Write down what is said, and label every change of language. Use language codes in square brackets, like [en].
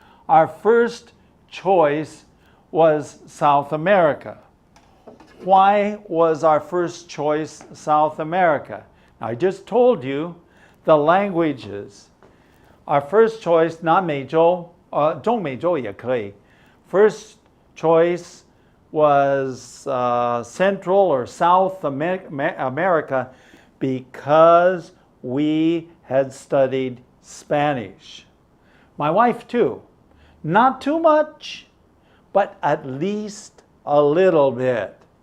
[en] Our first choice was South America. why was our first choice South America? Now, I just told you the languages. Our first choice, [zh] 南美洲, 中美洲也可以. [en] First choice was Central or South America because we had studied Spanish. My wife too. Not too much, but at least a little bit.